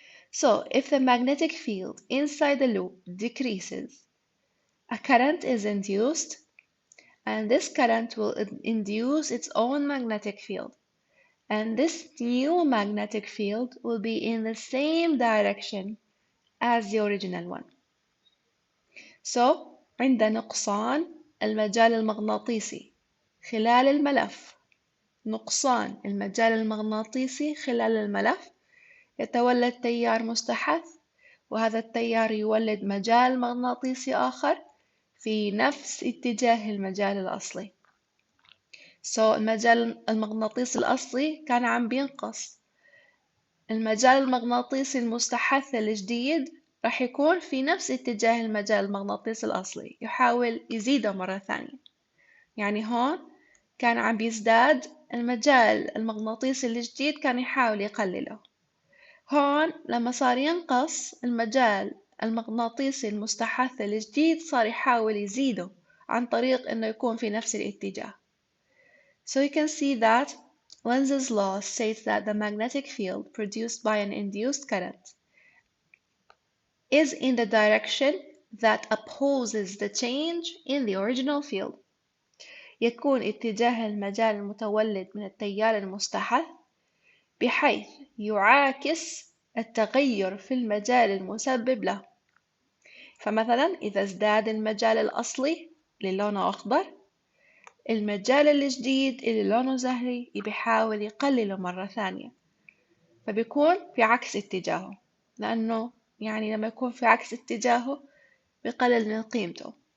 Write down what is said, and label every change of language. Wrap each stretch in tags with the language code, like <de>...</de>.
<en>So if the magnetic field inside the loop decreases, a current is induced, and this current will induce its own magnetic field. And this new magnetic field will be in the same direction as the original one.</en> <ar>So عند نقصان المجال المغناطيسي خلال الملف، نقصان المجال المغناطيسي خلال الملف يتولد تيار مستحث، وهذا التيار يولد مجال مغناطيسي آخر في نفس اتجاه المجال الأصلي. So المجال المغناطيسي الأصلي كان عم بينقص. المجال المغناطيسي المستحث الجديد راح يكون في نفس اتجاه المجال المغناطيسي الأصلي، يحاول يزيده مرة ثانية. يعني هون كان عم بيزداد المجال المغناطيسي الجديد، كان يحاول يقلله. هون لما صار ينقص المجال المغناطيسي المستحث الجديد، صار يحاول يزيده عن طريق إنه يكون في نفس الاتجاه.</ar> <en>So you can see that Lenz's law states that the magnetic field produced by an induced current is in the direction that opposes the change in the original field.</en> <ar>يكون اتجاه المجال المتولد من التيار المستحث بحيث يعاكس التغير في المجال المسبب له. فمثلا إذا ازداد المجال الأصلي اللي لونه أخضر، المجال الجديد اللي لونه زهري بيحاول يقلله مرة ثانية، فبيكون في عكس اتجاهه، لأنه يعني لما يكون في عكس اتجاهه بيقلل من قيمته.</ar>